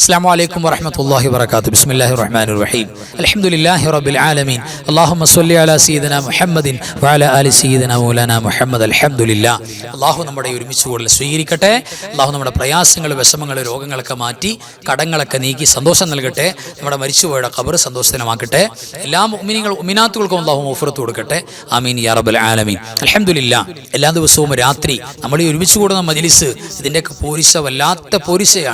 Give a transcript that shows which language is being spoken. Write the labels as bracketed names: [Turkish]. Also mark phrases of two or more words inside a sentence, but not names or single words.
[Arabic] السلام عليكم ورحمة الله وبركاته. بسم الله الرحمن الرحيم. الحمد لله رب العالمين. اللهم صل على سيدنا محمد وعلى آل سيدنا مولانا محمد. الحمد لله. [Malayalam] അള്ളാഹു നമ്മുടെ ഒരുമിച്ച് കൂടുതൽ സ്വീകരിക്കട്ടെ. അള്ളാഹു നമ്മുടെ പ്രയാസങ്ങൾ, വിഷമങ്ങൾ, രോഗങ്ങളൊക്കെ മാറ്റി കടങ്ങളൊക്കെ നീക്കി സന്തോഷം നൽകട്ടെ. നമ്മുടെ മരിച്ചുപോയുടെ ഖബർ സന്തോഷത്തിനമാക്കട്ടെ. എല്ലാ മുഅ്മിനീങ്ങളും മുഅ്മിനാത്തുകൾക്കും അള്ളാഹു മഗ്ഫിറത്ത് കൊടുക്കട്ടെ. [Arabic] آمين يا رب العالمين الحمد لله. [Malayalam] എല്ലാ ദിവസവും രാത്രി നമ്മൾ ഈ ഒരുമിച്ച് കൂടുന്ന മജ്ലിസ്, ഇതിൻ്റെയൊക്കെ പോരിശ വല്ലാത്ത പോരിശയാണ്.